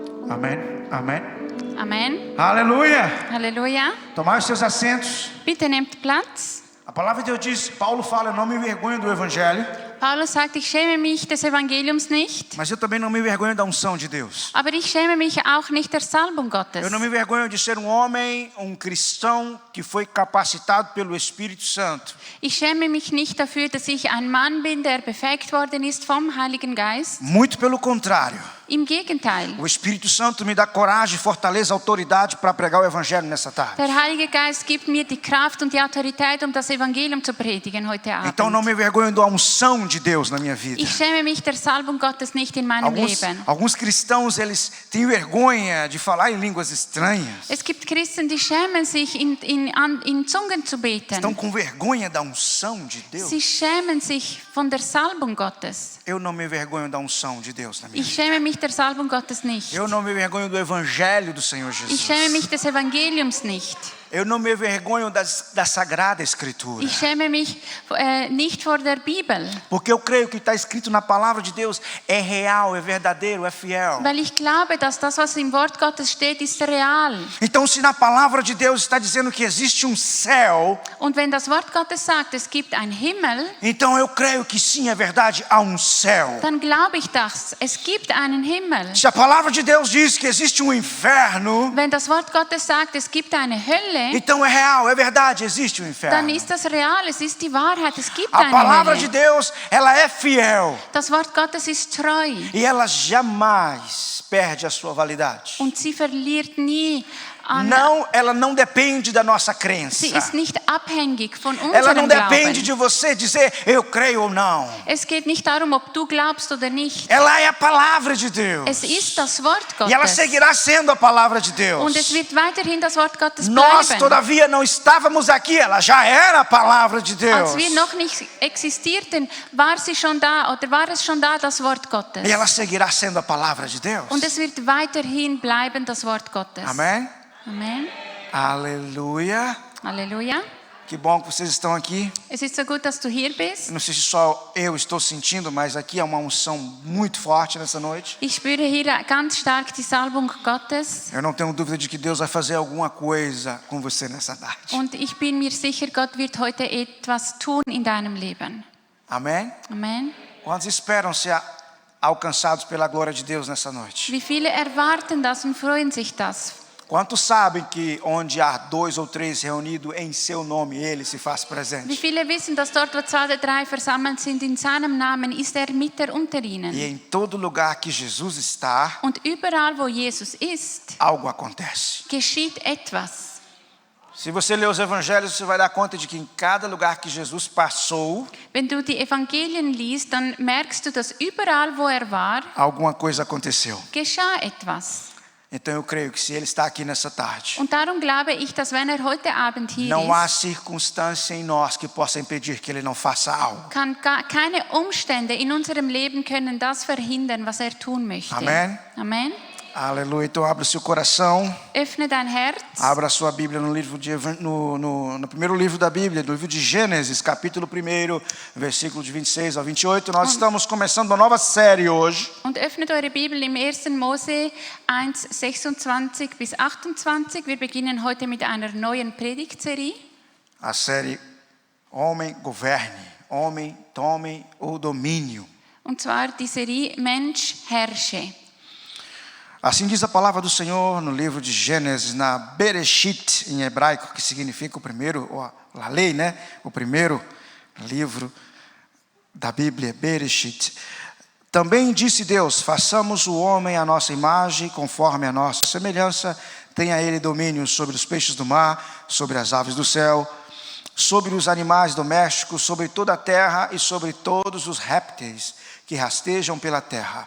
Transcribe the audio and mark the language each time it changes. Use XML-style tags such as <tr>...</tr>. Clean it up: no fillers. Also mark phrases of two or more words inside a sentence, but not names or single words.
<pt>Amém. Amém.</pt> <de>Amen.</de> <pt>Aleluia.</pt> <de>Halleluja.</de> <pt>Tomai os seus assentos.</pt> <de>Bitte nehmt Platz.</de> <pt>A palavra de Deus diz, Paulo fala, eu não me envergonho do evangelho,</pt> <de>Paulus sagt, ich schäme mich des Evangeliums nicht,</de> <pt>mas eu também não me envergonho da unção de Deus.</pt> <de>aber ich schäme mich auch nicht der Salbung Gottes.</de> <pt>Eu não me envergonho de ser um homem, um cristão que foi capacitado pelo Espírito Santo.</pt> <de>Ich schäme mich nicht dafür, dass ich ein Mann bin, der befähigt worden ist vom Heiligen Geist.</de> <pt>Muito pelo contrário.</pt> <de>Im Gegenteil.</de> <pt>O Espírito Santo me dá coragem, fortaleza, autoridade para pregar o evangelho nessa tarde.</pt> <de>Der Heilige Geist gibt mir die Kraft und die Autorität, um das Evangelium zu predigen heute Abend.</de> <pt>Então não me envergonho da unção de Deus na minha vida.</pt> <de>Ich schäme mich der Salbung Gottes nicht in meinem Leben.</de> <pt>Alguns cristãos, eles têm vergonha de falar em línguas estranhas.</pt> <de>Es gibt Christen, die schämen sich, in Zungen zu beten.</de> <pt>Estão com vergonha da unção de Deus.</pt> <de>Sie schämen sich von der Salbung Gottes.</de> <pt>Eu não me envergonho da unção de Deus na minha</pt> <de>Ich</de> <pt>vida.</pt> <de>schäme mich der Salbung Gottes nicht.</de> <pt>Eu não me envergonho do evangelho do Senhor Jesus.</pt> <de>Ich schäme mich des Evangeliums nicht.</de> <pt>Eu não me envergonho da Sagrada Escritura.</pt> <de>Ich schäme mich nicht vor der Bibel.</de> <pt>Porque eu creio que está escrito na palavra de Deus é real, é verdadeiro, é fiel.</pt> <de>Weil ich glaube, dass das, was im Wort Gottes steht, ist real.</de> <pt>Então, se na palavra de Deus está dizendo que existe um céu,</pt> <de>Und wenn das Wort Gottes sagt, es gibt einen Himmel,</de> <pt>então eu creio que sim, é verdade, há um céu.</pt> <de>dann glaube ich das. Es gibt einen Himmel.</de> <pt>Se a palavra de Deus diz que existe um inferno,</pt> <de>Wenn das Wort Gottes sagt, es gibt eine Hölle,</de> <pt>então é real, é verdade, existe um</pt> <de>dann</de> <pt>inferno.</pt> <de>ist das real. Es ist die Wahrheit. Es gibt</de> <pt>A</pt> <de>eine</de> <pt>palavra de</pt> <de>Hölle.</de> <pt>Deus, ela é fiel</pt> <de>Das Wort Gottes ist treu.</de> <pt>e ela jamais perde a sua validade.</pt> <de>Und sie verliert nie an.</de> <pt>Não, ela não depende da nossa crença.</pt> <de>Sie ist nicht abhängig von</de> <pt>Ela não</pt> <de>unserem</de> <pt>depende</pt> <de>Glauben.</de> <pt>de você dizer eu creio ou não.</pt> <de>Es geht nicht darum, ob du glaubst oder nicht.</de> <pt>Ela é a palavra de Deus.</pt> <de>Es ist das Wort</de> <pt>E ela</pt> <de>Gottes.</de> <pt>seguirá sendo a palavra de Deus.</pt> <de>Und es wird weiterhin das Wort Gottes</de> <pt>Nós,</pt> <de>bleiben.</de> <pt>todavia, não estávamos aqui. Ela já era a palavra de Deus.</pt> <de>Als wir noch nicht existierten, war sie schon da oder war es schon da, das Wort Gottes.</de> <pt>E ela seguirá sendo a palavra de Deus.</pt> <de>Und es wird weiterhin bleiben, das Wort Gottes.</de> <pt>Amém?</pt> <de>Amen.</de> <pt>Aleluia.</pt> <de>Halleluja.</de> <pt>Que bom que vocês estão aqui.</pt> <de>Es ist so gut, dass du hier bist.</de> <pt>Não sei se só eu estou sentindo, mas aqui há uma unção muito forte nessa noite.</pt> <de>Ich spüre hier ganz stark die Salbung Gottes.</de> <pt>Eu não tenho dúvida de que Deus vai fazer alguma coisa com você nessa tarde.</pt> <de>Und ich bin mir sicher, Gott wird heute etwas tun in deinem Leben.</de> <pt>Amém?</pt> <de>Amen.</de> <pt>Quantos esperam ser alcançados pela glória de Deus nessa noite?</pt> <de>Wie viele erwarten das und freuen sich das?</de> <pt>Quantos sabem que onde há 2 ou 3 reunidos em seu nome, Ele se faz</pt> <de>Wie</de> <pt>presente?</pt> <de>viele wissen, dass dort, wo 2 oder 3 versammelt sind, in seinem Namen ist er Mitte unter ihnen.</de> <pt>E em todo lugar que Jesus está,</pt> <de>Und überall, wo Jesus ist,</de> <pt>algo acontece.</pt> <de>geschieht etwas.</de> <pt>Se você ler os evangelhos, você vai dar conta de que em cada lugar que Jesus passou,</pt> <de>Wenn du die Evangelien liest, dann merkst du, dass überall, wo er war,</de> <pt>alguma coisa aconteceu.</pt> <de>geschah etwas.</de> <pt>Então eu creio que se Ele está aqui nessa tarde,</pt> <de>Und darum glaube ich, dass wenn er heute Abend hier</de> <pt>não há</pt> <de>ist,</de> <pt>circunstância em nós que possa impedir que Ele não faça algo.</pt> <de>keine Umstände in unserem Leben können das verhindern, was er tun möchte.</de> <pt>Amen.</pt> <de>Amen.</de> <pt>Aleluia. Então abra o seu coração,</pt> <de>Öffne dein Herz.</de> <pt>abra a sua Bíblia no primeiro livro da Bíblia, no livro de Gênesis, capítulo 1, versículo de 26 ao 28. Nós estamos começando uma nova série hoje.</pt> <de>Und öffnet eure Bibel im 1. Mose 1, 26 bis 28. Wir beginnen heute mit einer neuen Predigtserie.</de> <pt>A série Homem Governe, Homem Tome o Domínio.</pt> <de>Und zwar die Serie Mensch herrsche.</de> <pt>Assim diz a palavra do Senhor no livro de Gênesis, na Bereshit, em hebraico, que significa o primeiro, ou a lei, né? O primeiro livro da Bíblia, Bereshit. Também disse Deus, façamos o homem à nossa imagem, conforme a nossa semelhança, tenha ele domínio sobre os peixes do mar, sobre as aves do céu, sobre os animais domésticos, sobre toda a terra e sobre todos os répteis que rastejam pela terra.</pt>